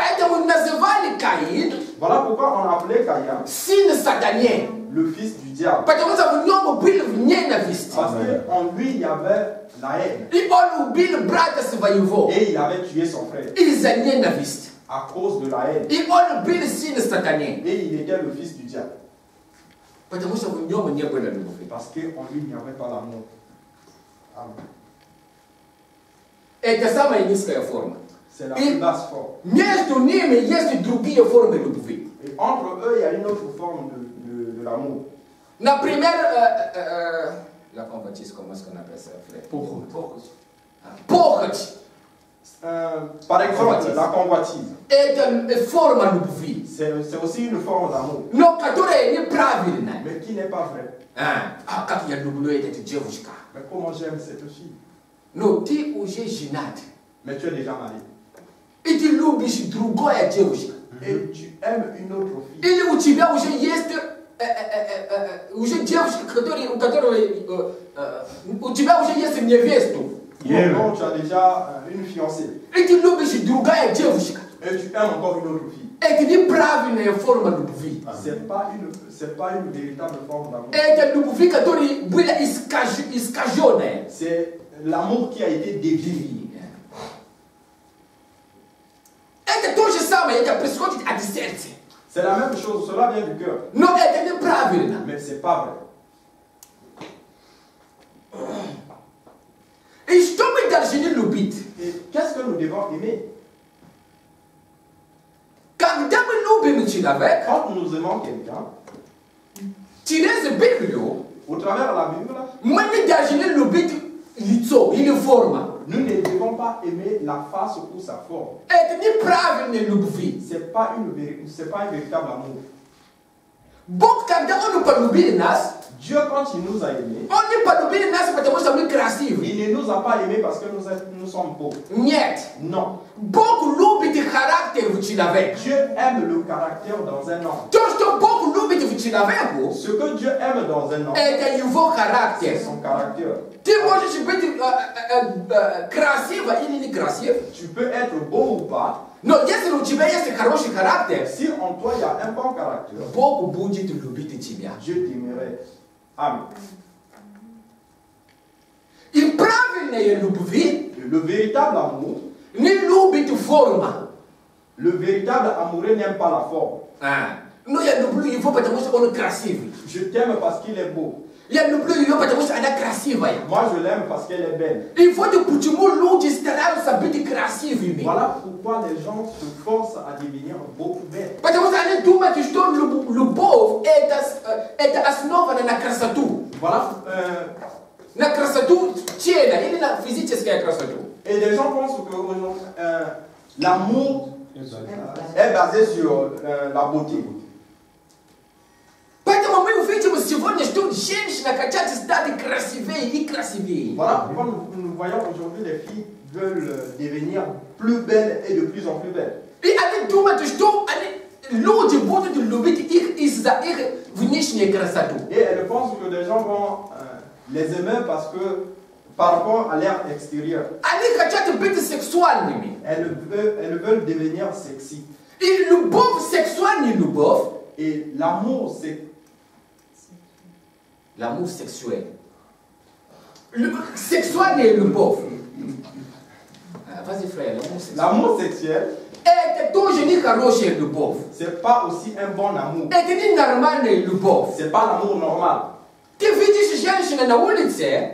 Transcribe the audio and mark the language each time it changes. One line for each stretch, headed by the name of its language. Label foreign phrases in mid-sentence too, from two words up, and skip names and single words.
French: Voilà pourquoi on a appelé Caïn le fils du diable. Parce qu'en lui, il y avait la haine. Et il avait tué son frère. à cause de la haine.
Russian: И он был сын сатаны.
French: Et il était le fils du diable.
Russian: Потому что в нем не было любви.
French: Parce qu'en lui, il n'y avait pas l'amour. Amen.
Russian: Это самая низкая форма.
French: C'est la plus basse forme.
Russian: Между ними есть другие формы любви.
French: Et entre eux, il y a une autre forme de l'amour. Например, la convoitise, comment est-ce qu'on appelle ça, frère?
Russian: Похоть.
French: Par exemple, la convoitise.
Russian: Это форма любви.
French: C'est aussi une forme d'amour.
Russian: Но которая неправильная.
French: Mais qui n'est pas vrai.
Russian: Как я люблю эту девушку.
French: Mais comment j'aime cette fille.
Russian: Но ты уже женат.
French: Mais tu es déjà marié.
Russian: И ты любишь другая девушка.
French: Et tu aimes une autre fille.
Russian: Или у тебя уже есть уже девушка, у которой у тебя уже есть невесту.
French: Non, tu as déjà une fiancée.
Russian: И ты любишь другая девушка.
French: Et tu aimes encore une autre fille.
Russian: Это неправильная форма любви.
French: C'est pas une véritable forme d'amour.
Russian: Это любви, которая была искаженная.
French: C'est l'amour qui a été dévié.
Russian: Это то же самое, это происходит от сердца.
French: C'est la même chose, cela vient du cœur.
Russian: Но это неправильно.
French: Mais c'est pas vrai.
Russian: И что мы должны любить?
French: Et qu'est-ce que nous devons aimer?
Russian: Когда мы любим человека,
French: Quand nous aimons quelqu'un,
Russian: через Библию,
French: au travers de la Bible,
Russian: мы не должны любить лицо или форму.
French: nous ne devons pas aimer la face ou sa forme.
Russian: Это неправильная любви.
French: C'est pas un véritable amour.
Russian: Бог, когда Он полюбил нас,
French: Dieu, quand il nous a aimés,
Russian: Он не полюбил нас, потому что мы красивые.
French: il ne nous a pas aimés parce que nous sommes beaux.
Russian: Нет.
French: Non.
Russian: Бог любит характер в человеке.
French: Dieu aime le caractère dans un homme.
Russian: То, что Бог любит в человеке,
French: Ce que Dieu aime dans un homme,
Russian: это его характер.
French: c'est son caractère.
Russian: Ты можешь быть красиво или некрасив,
French: Tu peux être beau ou pas.
Russian: но если у тебя есть хороший характер,
French: Si en toi il y a un bon caractère,
Russian: Бог будет любить тебя.
French: Dieu t'aimerait. Amen.
Russian: И правильная любви
French: Le véritable amour,
Russian: не любит форму.
French: le véritable amoureux n'aime pas la forme.
Russian: Но я люблю его, потому что он красивый.
French: Je t'aime parce qu'il est beau.
Russian: Я люблю ее, потому что она красивая.
French: Moi je l'aime parce qu'elle est belle.
Russian: И вот почему люди стараются быть красивыми.
French: Voilà pourquoi les gens se forcent à devenir beaucoup belles.
Russian: Потому что они думают, что любовь это основано на красоту.
French: Voilà.
Russian: На красоту тела или на физическую красоту.
French: Et les gens pensent que l'amour est basé sur la beauté.
Russian: Поэтому мы увидим сегодня, что женщина хотят стать красивее и красивее.
French: Voilà pourquoi nous voyons aujourd'hui les filles veulent devenir plus belles et de plus en plus belles.
Russian: И они думают, что люди будут любить их из-за их внешней красоты.
French: Et elles pensent que les gens vont les aimer parce que par rapport à l'air extérieur.
Russian: Они хотят быть сексуальными.
French: Elles veulent devenir sexy.
Russian: И любовь, сексуальная любовь.
French: Et l'amour, c'est l'amour sexuel.
Russian: Сексуальная любовь.
French: Vas-y, frère, l'amour sexuel. L'amour sexuel.
Russian: Это тоже не хорошая любовь.
French: C'est pas aussi un bon amour.
Russian: Это не нормальная любовь.
French: C'est pas l'amour normal.
Russian: Ты видишь женщину на улице,